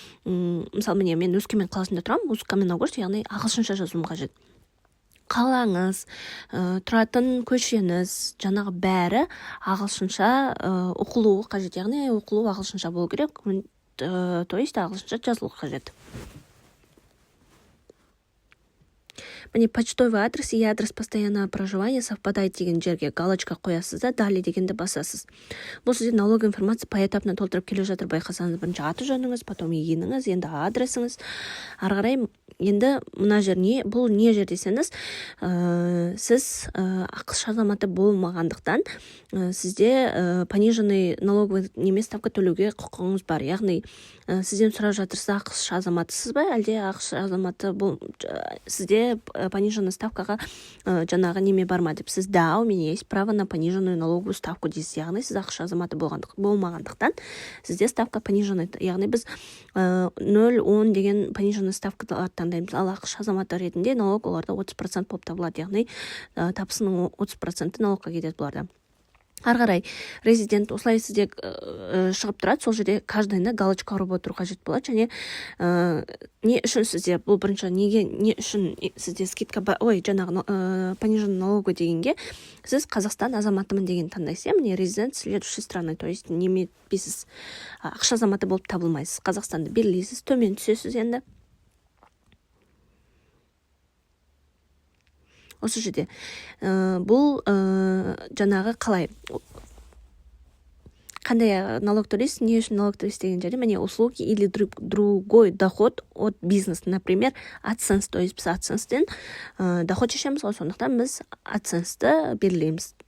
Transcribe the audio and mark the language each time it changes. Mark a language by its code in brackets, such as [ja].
[kk] Мысалы, мен Өскемен қаласында тұрамын, Усть-Каменогорск, яғни ағылшынша жазуым қажет. Қалаңыз, тұратын көшеңіз, жаңағы бәрі ағылшынша оқылуы қажет, яғни оқылу ағылшынша болу керек, [ru] то есть [kk] ағылшынша жазылу қажет. Міне [ru] почтовый адрес и адрес постоянного проживания совпадает [kk] деген жерге галочка қоясыз да, [ru] далее [kk] дегенді басасыз. Бұл сізде [ru] налоговая информация поэтапно [kk] толтырып келе жатыр, байқасаңыз, бірінші аты жөніңіз, [ru] потом [kk] иініңіз, енді адресіңіз. Ары қарай енді мына жер бұл не жер десеңіз, сіз ақш азаматы болмағандықтан сізде [ru] пониженный налоговый [kk] немес ставка төлеуге құқығыңыз бар. Яғни сізден сұрап жатырсыз, ақш азаматысыз ба, әлде ақш азаматы сізде [ru] пониженный [kk] ставкаға жаңағы неме бар ма деп, сіз да, [ru] у меня есть право на пониженную налоговую ставку [kk] дейсіз. Яғни сіз ақш азаматы болмағандықтан сізде [ru] ставка пониженный, [kk] яғни біз 0,10 деген пониженный ставкаларды таңдаймыз. Ал ақш азаматы ретінде налог оларда 30% болып табылады, яғни табысының 30% налогқа кетеді бұларда. Ары қарай резидент осылай сізде шығып тұрады, сол жерде каждайына галочка ұрып отыру қажет болады. Және не үшін сізде, бұл бірінші, не үшін сізде [ru] скидка, [kk] жаңағы [ru] пониженный [kk] налогы дегенге, сіз Қазақстан азаматымын деген таңдайсыз. Міне [ru] резидент следующей страны, то есть [kk] неме етпейсіз, ақш азаматы болып табылмайсыз. Қазақстанды белгілейсіз, төмен түсесіз енді. Осы жерде бұл жаңағы қалай қандай налог төлейсіз, не үшін налог төлейсіз деген жерде міне [ru] услуги или другой доход от бизнеса, например, [kk] AdSense, [ru] то есть [kk] біз AdSense-тен [ru] доход [kk] шешеміз ғой, сондықтан біз AdSense-ті белгілейміз.